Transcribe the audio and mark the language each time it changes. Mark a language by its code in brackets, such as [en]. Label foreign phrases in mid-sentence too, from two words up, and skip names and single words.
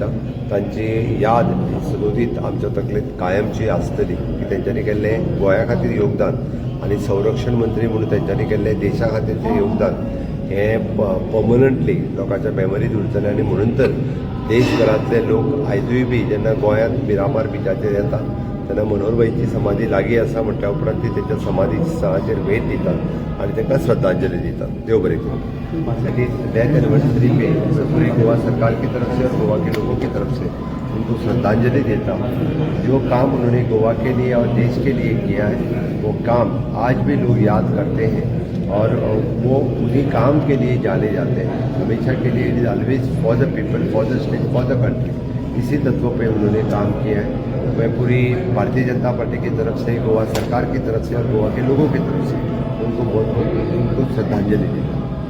[kok] तांची याद सदोदीत आमच्या तकलेंत कायमची आसतली की तेंच्यांनी केल्लें गोंया खातीर योगदान आनी संरक्षण मंत्री म्हणून तेंच्यांनी केल्लें देशा खातीरचें योगदान हे पर्मनंटली लोकांच्या मेमरींत उरतलें. आनी म्हणून तर देशभरांतले लोक आयजूय बी जेन्ना गोंयांत मिरामार बिचाचेर येता तेन्ना मनोहरभाईची समाधी लागीं आसा म्हटल्या उपरांत ती तेंच्या समाधी स्थळाचेर भेट दितात आनी तांकां श्रद्धांजली दितात. देव बरें करूं. [hi] डेथ एनिवर्सरी पे पूरी गोवा सरकार की तरफ से और गोवा के लोगों की तरफ से उनको श्रद्धांजलि देता हूँ. जो काम उन्होंने गोवा के लिए और देश के लिए किया है वो काम आज भी लोग याद करते हैं और वो उन्हीं काम के लिए जाने जाते हैं. हमेशा के लिए [en] it is always for the people, for the state, for the country. [hi] इसी तत्वों पे उन्होंने काम किया है. मैं पूरी भारतीय जनता पार्टी की तरफ से, गोवा सरकार की तरफ से और गोवा के लोगों की तरफ से उनको श्रद्धांजलि देता हूँ.